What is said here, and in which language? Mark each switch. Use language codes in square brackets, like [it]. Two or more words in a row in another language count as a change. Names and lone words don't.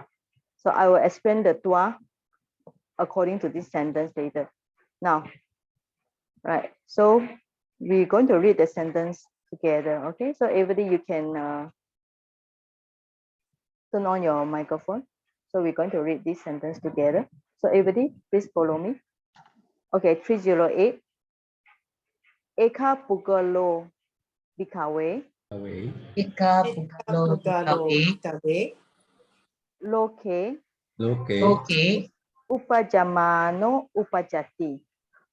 [en] So I will explain the tua according to this sentence later. Now, right. So we're going to read the sentence together. Okay. So everybody, you can turn on your microphone. So we're going to read this sentence together. So everybody, please follow me. [pi] Okay, 308. Ekapuggalo bhikkhave. Ekapuggalo bhikkhave. Loke. Loke. Uppajjamāno uppajjati.